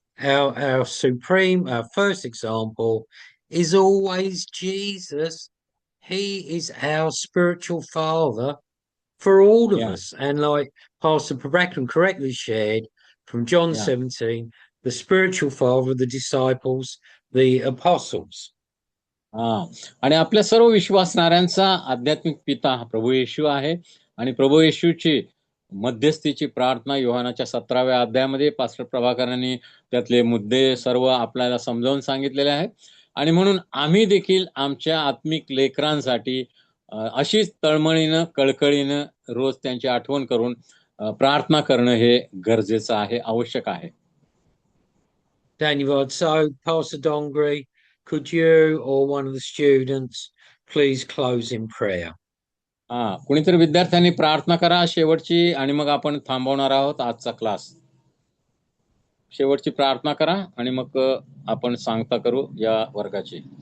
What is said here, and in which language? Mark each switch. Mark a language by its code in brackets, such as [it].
[en] Our supreme, our first example is always Jesus. He is our spiritual father for all of us. And like Pastor Prabhakaran correctly shared from John 17, the spiritual father of the disciples, the apostles. [mr] आणि आपल्या सर्व विश्वासणाऱ्यांचा आध्यात्मिक पिता हा प्रभू येशू आहे. आणि प्रभू येशूची मध्यस्थीची प्रार्थना योहानाच्या 17व्या अध्यायामध्ये pastor प्रभाकरांनी त्यातले मुद्दे सर्व आपल्याला समजावून सांगितलेले आहेत. आणि म्हणून आम्ही देखील आमच्या आत्मिक लेकरांसाठी अशीच तळमळीनं, कळकळीनं रोज त्यांची आठवण करून प्रार्थना करणं हे गरजेचं आहे, आवश्यक आहे. [en] Daniel, so Pastor Dongre, could you or one of the students please close in prayer? [mr] कुणीतरी विद्यार्थ्यांनी प्रार्थना करा शेवटची, आणि मग आपण थांबवणार आहोत आजचा क्लास. शेवटची प्रार्थना करा आणि मग आपण सांगता करू या वर्गाची.